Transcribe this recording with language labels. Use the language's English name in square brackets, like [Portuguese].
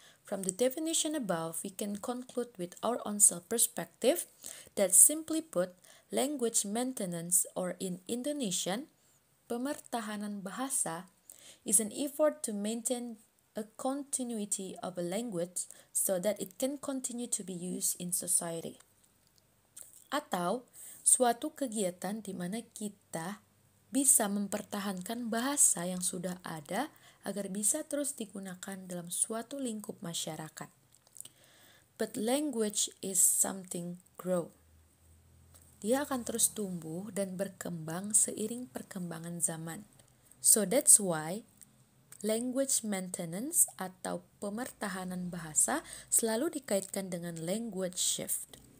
[English] From the definition above, we can conclude with our own self-perspective that simply put, language maintenance or in Indonesian, [Indonesian] pemertahanan bahasa [English] is an effort to maintain a continuity of a language so that it can continue to be used in society. [Indonesian] Atau suatu kegiatan di mana kita bisa mempertahankan bahasa yang sudah ada agar bisa terus digunakan dalam suatu lingkup masyarakat. [English] But language is something grow. [Indonesian] Dia akan terus tumbuh dan berkembang seiring perkembangan zaman. [English] So that's why language maintenance [Indonesian] atau pemertahanan bahasa selalu dikaitkan dengan [English] language shift.